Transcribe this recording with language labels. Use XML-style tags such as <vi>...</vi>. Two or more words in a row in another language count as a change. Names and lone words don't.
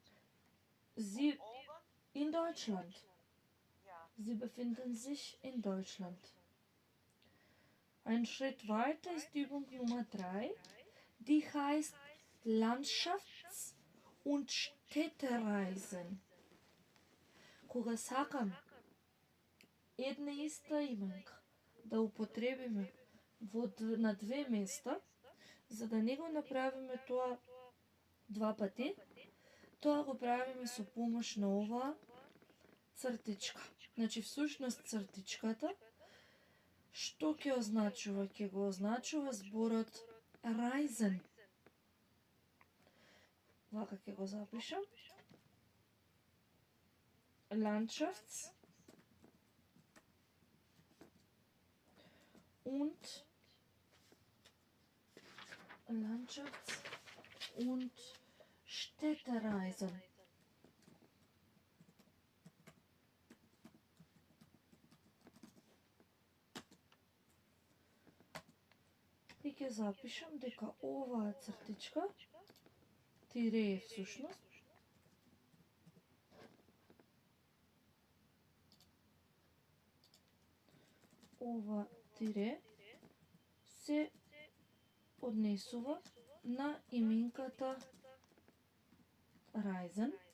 <de>sie</de> <en>Over?</en> <de>in Deutschland. Ja. Sie befinden sich in Deutschland. Ein Schritt weiter ist Übung Nummer 3. Die heißt Landschafts- und Städtereisen.</de> <mk>Кога сакам една иста именка да употребиме на две места, за да не го направиме тоа два пати, тоа го правиме со помош на оваа цртичка. Значи, всушност цртичката, што ќе означува? Ќе го означува зборот Reisen. Вака ќе го запишам.</mk> <de>Landschafts- und Städtereisen.</de> <mk>И ќе запишам дека оваа цртичка, тире е всушност, ова тире се однесува на именката Reisen.</mk>